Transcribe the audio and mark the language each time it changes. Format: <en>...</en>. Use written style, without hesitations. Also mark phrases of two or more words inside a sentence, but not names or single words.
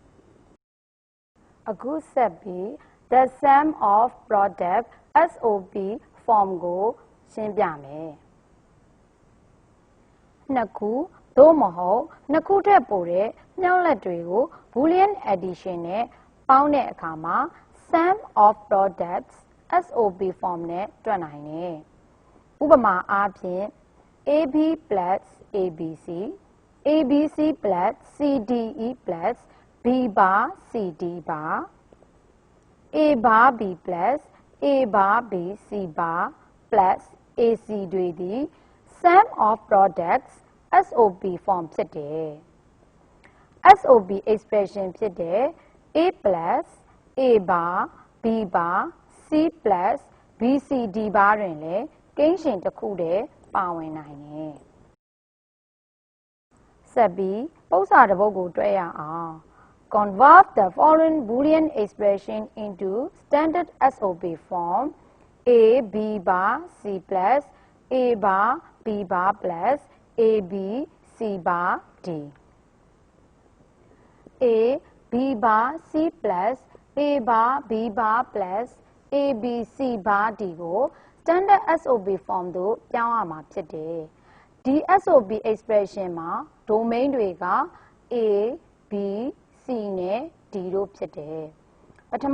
<my>အခုဆက်ပြီး</my> <en>the sum of product SOP form</en> <my>ကိုရှင်းပြမယ်နှစ်ခုသို့မဟုတ်နှစ် ခုထက်ပိုတဲ့မြောက်လက်တွေကို</my> <en>Boolean addition</en> <my>နဲ့ပေါင်းတဲ့အခါမှာ</my> <en>sum of products SOP form</en> <my>နဲ့တွက်နိုင်တယ်ဥပမာအားဖြင့်</my> <en>AB plus ABC ABC plus CDE plus B bar CD bar A bar B plus A bar B C bar plus AC တွေသည် sum of products SOP form ဖြစ်တယ် SOB expression</en> <my>ဖြစ်တဲ့</my> <en>A plus A bar B bar C plus BCD bar</en> <my>တွင်လည်းကိန်းရှင်တစ်ခုတည်းပါဝင်နိုင်တယ်ဆက်ပြီးပု္ပ္ပစာတစ်ပုဒ်ကိုတွဲရအောင်</my> <en>Convert the following Boolean expression into standard SOB form A B bar C plus A bar B bar plus A B C bar D A B bar C plus A bar B bar plus A B C bar D ကို standard SOB form</en> <my>သို့ပြောင်းရမှာဖြစ်တယ်ဒီ</my> <en>SOB expression မှာ domain တွေက A B C နဲ့ D</en> <my>တို့ဖြစ်တယ်ပထမ</my>